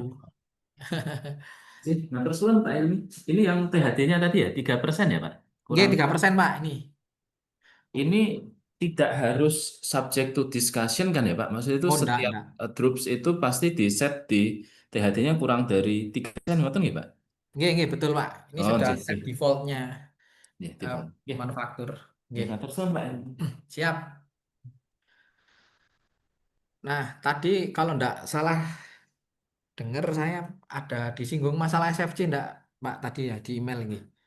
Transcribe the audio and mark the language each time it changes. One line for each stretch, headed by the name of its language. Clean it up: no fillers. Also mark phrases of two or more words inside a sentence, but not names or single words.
Indonesian: Sih, nah terus kan Pak Ilmi, ini yang THT-nya tadi ya, 3% ya, Pak? Oke, Kurang 3% Pak ini. ini tidak harus
English: subject to discussion
Indonesian: kan ya Pak? Maksudnya itu Oh, setiap enggak. groups itu pasti di set di THT-nya kurang dari 3%
Javanese: ngoten nggih,
Indonesian: Pak? Nggih, betul Pak. Ini Oh, sudah nggih, set sip. defaultnya Ya, eh, default. Ya, manufaktur. ya, Nggih, nah, terus kan, Pak Ilmi. siap. Nah, tadi kalau enggak salah dengar saya ada disinggung masalah SFC enggak, Pak, tadi ya di email ini.